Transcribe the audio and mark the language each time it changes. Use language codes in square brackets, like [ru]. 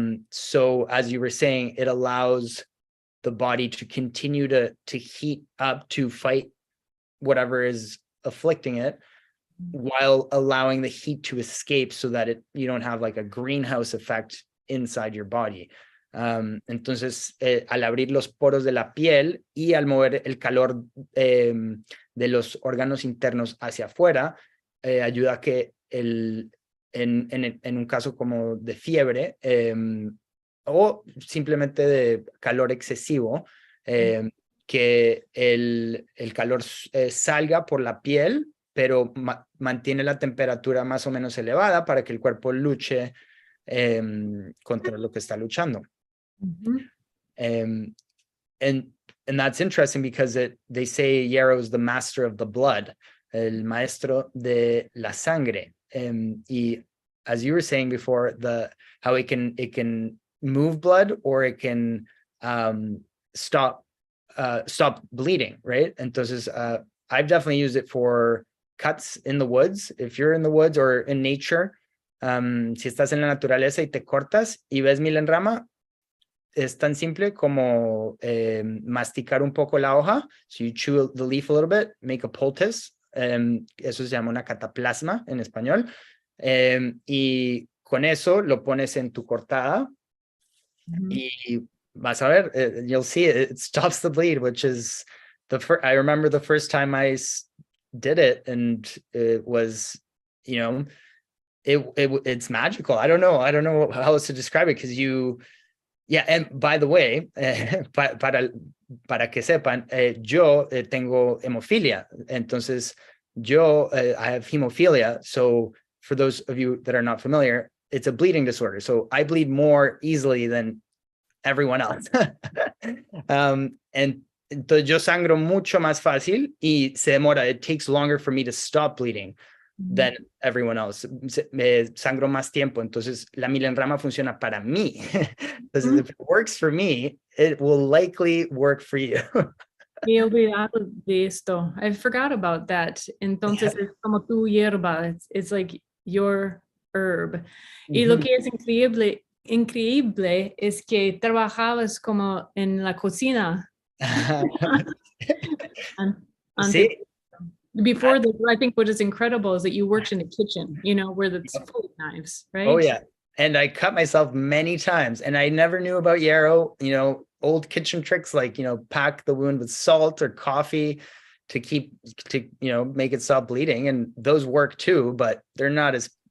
[en] So as you were saying, it allows the body to continue to heat up, to fight whatever is afflicting it, while allowing the heat to escape, so that you don't have like a greenhouse effect inside your body. [es] Entonces, al abrir los poros de la piel y al mover el calor de los órganos internos hacia afuera, ayuda a que en un caso como de fiebre o simplemente de calor excesivo, que el calor salga por la piel, pero mantiene la temperatura más o menos elevada para que el cuerpo luche contra lo que está luchando. [en] And that's interesting because they say Yarrow is the master of the blood, [es] el maestro de la sangre. [en] Y as you were saying before, how it can move blood, or it can stop bleeding, right? Entonces, I've definitely used it for cuts in the woods. If you're in the woods or in nature, [es] si estás en la naturaleza y te cortas y ves Milenrama, es tan simple como masticar un poco la hoja. [en] So you chew the leaf a little bit, make a poultice. [es] Eso se llama una cataplasma en español. Y con eso lo pones en tu cortada. Y vas a ver, [en] you'll see it stops the bleed, which is I remember the first time I did it, and it was, it's magical. I don't know how else to describe it, because and by the way, [es] para que sepan, yo tengo hemofilia. [en] Entonces, I have hemophilia. So for those of you that are not familiar, it's a bleeding disorder. So I bleed more easily than everyone else. [es] And entonces yo sangro mucho más fácil y se demora. [en] It takes longer for me to stop bleeding than everyone else. [es] Me sangro más tiempo. Entonces la Milenrama funciona para mí. [en] Entonces, if it works for me, it will likely work for you. [es] Me he olvidado de esto. [en] I forgot about that. [es] Entonces es como tu hierba. [en] It's like your herb. [es] Y lo que es increíble es que trabajabas como en la cocina. Sí. [en] Before this, I think what is incredible is that you worked in a kitchen, where it's full of knives, right? Oh, yeah. And I cut myself many times, and I never knew about Yarrow, old kitchen tricks like, pack the wound with salt or coffee to make it stop bleeding. And those work too, but they're not as